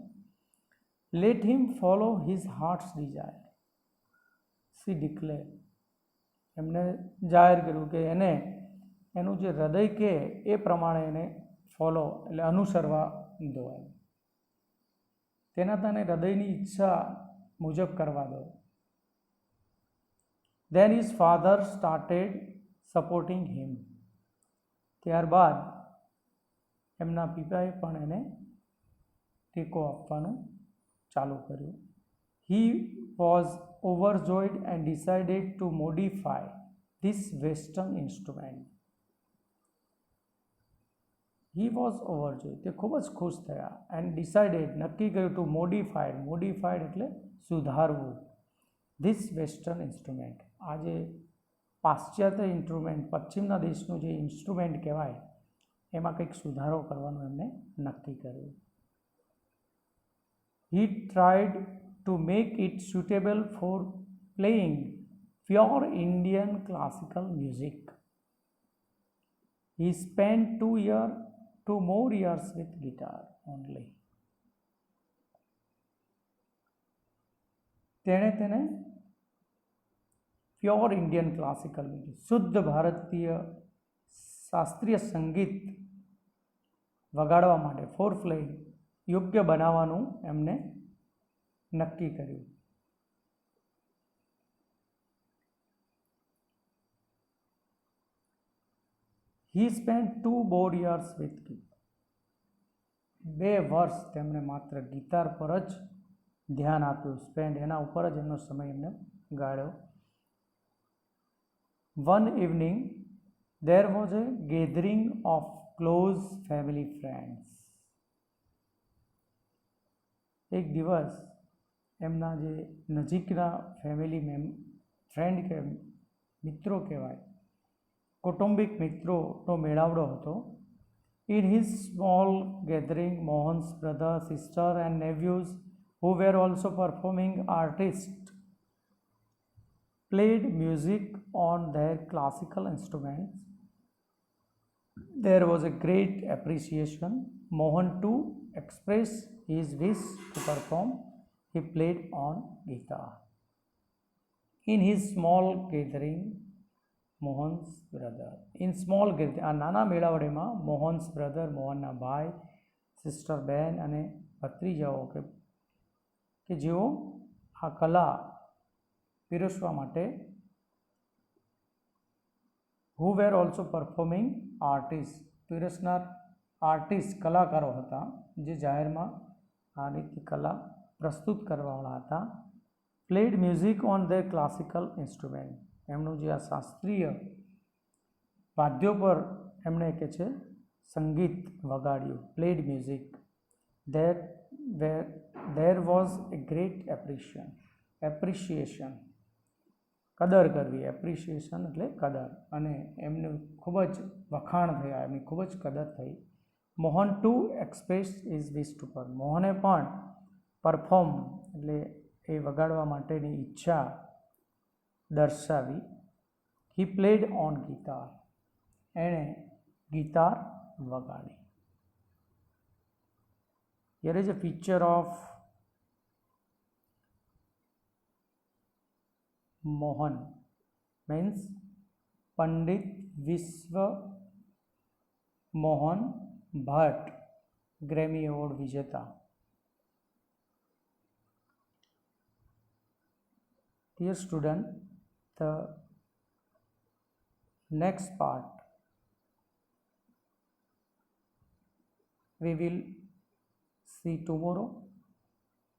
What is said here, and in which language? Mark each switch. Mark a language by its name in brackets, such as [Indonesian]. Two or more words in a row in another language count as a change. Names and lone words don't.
[English] Let him follow his heart's desire, see declare, [Gujarati] એમને જાહેર કર્યું કે એને એનું જે હૃદય કે એ પ્રમાણે એને ફોલો એટલે અનુસરવા દો, તેના તને હૃદયની ઈચ્છા મુજબ કરવા દો. [English] Then his father started supporting him. [Gujarati] ત્યારબાદ એમના પિતાએ પણ એને ટેકો આપવાનું ચાલુ કર્યું. [English] He was overjoyed and decided to modify this western instrument. He was overjoyed, [Gujarati] તે ખૂબ જ ખુશ થયા, [English] and decided, [Gujarati] નક્કી કર્યું, [English] to modified [Gujarati] એટલે સુધારવું, [English] this western instrument, [Gujarati] આ જે પાશ્ચાત્ય ઇન્સ્ટ્રુમેન્ટ, પશ્ચિમના દેશનું જે ઇન્સ્ટ્રુમેન્ટ કહેવાય, એમાં કંઈક સુધારો કરવાનું એમને નક્કી કર્યું. [English] He tried to make it suitable for playing pure Indian classical music. He spent 2 more years with guitar only. [Gujarati] તેને [English] pure Indian classical music, [Gujarati] શુદ્ધ ભારતીય શાસ્ત્રીય સંગીત વગાડવા માટે [English] for playing [Gujarati] યોગ્ય બનાવવાનું એમને નક્કી કર્યું. [English] He spent 2 more years with guitar. [Gujarati] 2 વર્ષ તેમણે માત્ર ગીતાર પર જ ધ્યાન આપ્યું, સ્પેન્ડ એના ઉપર જ એમનો સમય એમને ગાળ્યો. [English] One evening there was a gathering of close family friends. [Gujarati] એક દિવસ એમના જે નજીકના [English] family friend [Gujarati] કે મિત્રો કહેવાય, કૌટુંબિક મિત્રોનો મેળાવડો હતો. [English] In his small gathering, Mohan's brother, sister and nephews, who were also performing artists, played music on their classical instruments. There was a great appreciation. Mohan too expressed his wish to perform. He played on guitar. In his small gathering, Mohan's brother. In small gathering, [Gujarati] આ નાના મેળાવડીમાં [English] Mohan's brother, [Gujarati] મોહનના ભાઈ, સિસ્ટર બેન અને ભત્રીજાઓ કે જેઓ આ કલા પીરસવા માટે, [English] who were also performing artists, [Gujarati] પીરસનાર આર્ટિસ્ટ કલાકારો હતા, જે જાહેરમાં આ રીતે કલા પ્રસ્તુત કરવાવાળા હતા. [English] played music on their classical instrument, [Gujarati] એમનું જે આ શાસ્ત્રીય વાદ્યો પર એમણે કે છે સંગીત વગાડ્યું, [English] played music. There was a great appreciation, [Gujarati] કદર કરવી, એપ્રિશિએશન એટલે કદર, અને એમનું ખૂબ જ વખાણ થયા, એમની ખૂબ જ કદર થઈ. [English] Mohan too express is wish to per, [Gujarati] મોહને પણ પરફોર્મ એટલે એ વગાડવા માટેની ઈચ્છા દર્શાવી. [English] He played on guitar, [Gujarati] એણે ગીતાર વગાડી. [English] Here is a picture of Mohan, means Pandit Vishwa Mohan Bhatt, Grammy Award વિજેતા. Dear student, the next part we will See tomorrow.